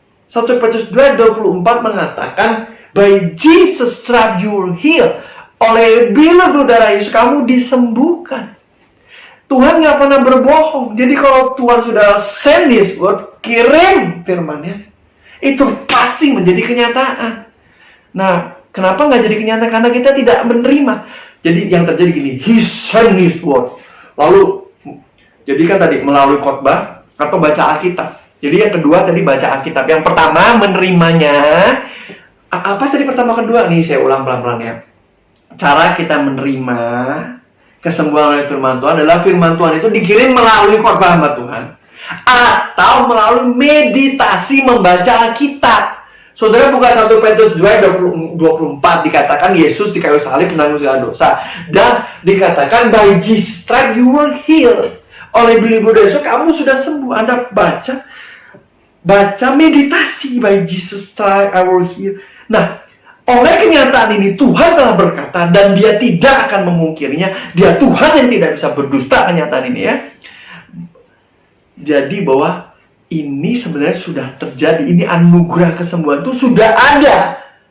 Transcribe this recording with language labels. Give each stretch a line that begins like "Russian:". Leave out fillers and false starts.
Indonesian: 1 Petrus 2:24 mengatakan,
English: by Jesus stripe you were healed.
Indonesian: Oleh bilur darah Yesus kamu disembuhkan. Tuhan nggak pernah berbohong. Jadi kalau Tuhan sudah
English: send His word,
Indonesian: kirim firman-Nya, itu pasti menjadi kenyataan. Nah, kenapa nggak jadi kenyataan? Karena kita tidak menerima. Jadi yang terjadi gini,
English: He send His word.
Indonesian: Lalu, jadi kan tadi melalui khotbah atau baca Alkitab. Jadi yang kedua tadi baca Alkitab. Yang pertama menerimanya. Apa tadi pertama kedua? Nih saya ulang pelan-pelan ya. Cara kita menerima kesembuhan oleh firman Tuhan adalah firman Tuhan itu dikirim melalui khotbah hamba Tuhan. Atau melalui meditasi membaca Alkitab. Saudara buka 1 Petrus 2:24 dikatakan Yesus di kayu salib menanggung segala dosa. Dan dikatakan
English: by Jesus stripe you were healed.
Indonesian: Oleh bilur Yesus kamu sudah sembuh. Anda baca meditasi
English: by Jesus stripe I were healed.
Indonesian: Nah, oleh kenyataan ini Tuhan telah berkata dan Dia tidak akan memungkirinya. Dia Tuhan yang tidak bisa berdusta, kenyataan ini ya. Jadi bahwa ini sebenarnya sudah terjadi. Ini anugerah kesembuhan itu sudah ada.